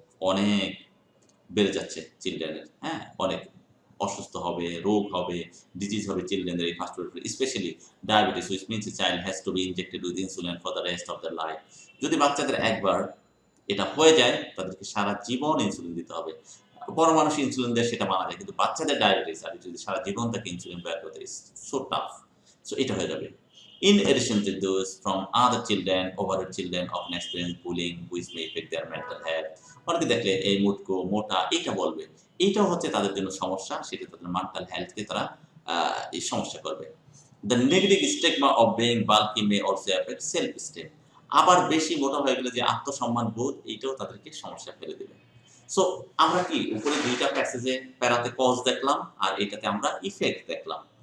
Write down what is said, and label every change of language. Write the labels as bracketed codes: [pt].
[bn] অনেক বেড়ে যাচ্ছে চিলড্রেনের, হ্যাঁ, অনেক অসুস্থ হবে, রোগ হবে, ডিজিজ হবে চিলড্রেনদের এই fast food, specially diabetes, [en] Which means a child has to be injected with insulin for the rest of the life. [bn] যদি বাচ্চাদের একবার এটা হয়ে যায়, তাদেরকে সারা জীবন ইনসুলিন দিতে হবে। বড় মানুষ ইনসুলিন দেয়, সেটা মানা যায়, কিন্তু বাচ্চাদের ডায়াবেটিস আর যদি সারা জীবন তাকে ইনসুলিন ব্যয় করতে, সো টাফ। সো এটা হয়ে যাবে। [en] In addition to those from other children, overweight children often experience bullying which may affect their mental health। [bn] অনেকে দেখলে এই মুটকো, মোটা, এটা বলবে, এইটাও হচ্ছে তাদের জন্য সমস্যা, সেটা তাদের মেন্টাল হেলথকে তারা এই সমস্যা করবে। [en] The negative stigma of being bulky may also affect self esteem. [bn] আবার বেশি মোটা হয়ে গেলে যে আত্মসম্মান বোধ, এইটাও তাদেরকে সমস্যায় ফেলে দেবে। সো আমরা কি উপরে ২ টা প্যাসেজে প্যারাতে কজ দেখলাম আর এটাতে আমরা ইফেক্ট দেখলাম।